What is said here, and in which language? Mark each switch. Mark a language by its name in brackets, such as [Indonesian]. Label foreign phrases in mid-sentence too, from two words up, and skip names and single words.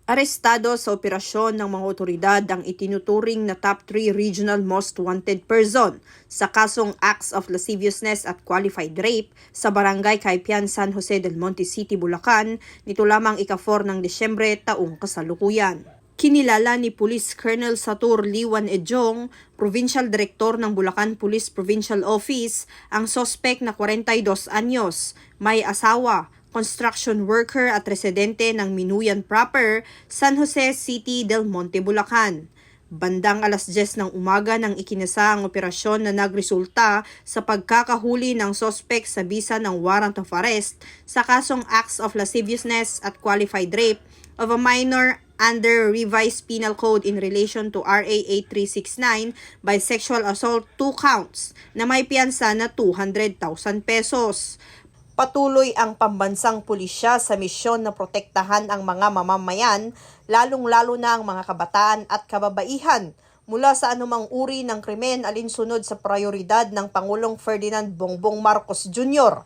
[Filipino] Arestado sa operasyon ng mga otoridad ang itinuturing na [English] top 3 regional most wanted person [Filipino] sa kasong [English] acts of lasciviousness [Filipino] at [English] qualified rape [Filipino] sa barangay Caipian, San Jose del Monte City, Bulacan nito lamang ika-4 ng Desyembre taong kasalukuyan. Kinilala ni Police Colonel Satur Liwan Ejong, Provincial Director ng Bulacan Police Provincial Office, ang sospek na 42 anyos, may asawa, [English] construction worker [Filipino] at residente ng Minuyan Proper, San Jose City del Monte, Bulacan. Bandang alas 10 ng umaga nang ikinasa ang operasyon na nagresulta sa pagkakahuli ng sospek sa bisa ng [English] warrant of arrest [Filipino] sa kasong [English] acts of lasciviousness [Filipino] at [English] qualified rape of a minor under Revised Penal Code in relation to RA 8369 by sexual assault 2 counts [Filipino] na may piyansa na 200,000 pesos. Patuloy ang pambansang pulisya sa misyon na protektahan ang mga mamamayan, lalong-lalo na ang mga kabataan at kababaihan mula sa anumang uri ng krimen alinsunod sa prioridad ng Pangulong Ferdinand Bongbong Marcos Jr.